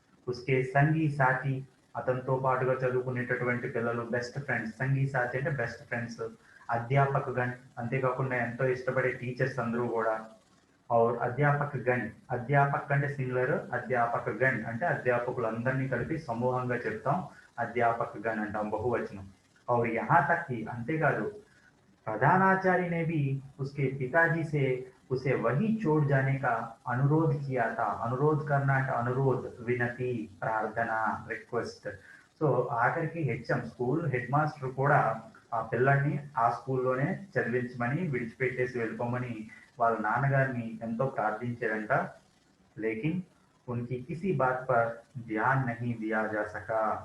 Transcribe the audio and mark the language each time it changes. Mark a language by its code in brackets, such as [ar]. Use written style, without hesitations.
[hi] ఉస్కే సంగి సాచి, [te] అతనితో పాటుగా చదువుకునేటటువంటి పిల్లలు, బెస్ట్ ఫ్రెండ్స్. సంగి సాచి అంటే బెస్ట్ ఫ్రెండ్స్. అధ్యాపక గణ్, అంతేకాకుండా ఎంతో ఇష్టపడే టీచర్స్ అందరూ కూడా. और అధ్యాపక గణ్, అధ్యాపక్ అంటే సింగులర్, అధ్యాపక గణ్ అంటే అధ్యాపకులందరినీ కలిపి సమూహంగా చెప్తాం, అధ్యాపక గణ్ అంటాం బహువచనం. [hi] और यहाँ तक कि [te] అంతేకాదు [hi] प्रधानाचार्य ने भी उसके पिताजी से उसे वही छोड़ जाने का अनुरोध किया था. [te] अनुरोध करना అంటే अनुरोध, వినతి, ప్రార్థన, రిక్వెస్ట్. సో ఆఖరికి హెచ్ఎం, స్కూల్ హెడ్ మాస్టర్ కూడా ఆ పిల్లల్ని ఆ స్కూల్లోనే చదివించమని, విడిచిపెట్టేసి వెళ్ళిపోమని వాళ్ళ నాన్నగారిని ఎంతో ప్రార్థించారంట. [hi] లేకిన్ ఉన్కి కిసి బాత్ పర్ ధ్యాన్ నహీ దియా జా సకా.